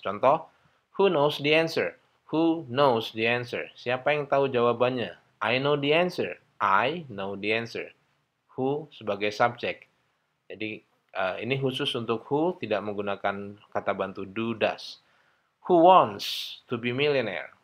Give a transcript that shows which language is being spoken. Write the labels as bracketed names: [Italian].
[Indonesian] Contoh, [English] who knows the answer? Who knows the answer? [Indonesian] Siapa yang tahu jawabannya? [English] I know the answer. I know the answer. [Indonesian] Who sebagai subjek. Jadi ini khusus untuk who, tidak menggunakan kata bantu do, does. [English] Who wants to be millionaire?